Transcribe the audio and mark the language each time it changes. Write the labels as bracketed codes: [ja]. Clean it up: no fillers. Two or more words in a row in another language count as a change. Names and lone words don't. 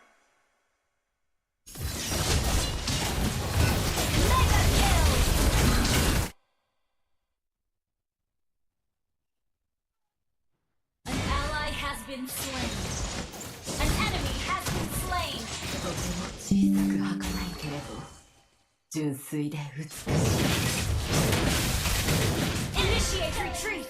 [en] Mega kill. An ally has been slain. An enemy has been slain. [ja] 小さく儚いけれど純粋で美しい。 [en] Initiate retreat.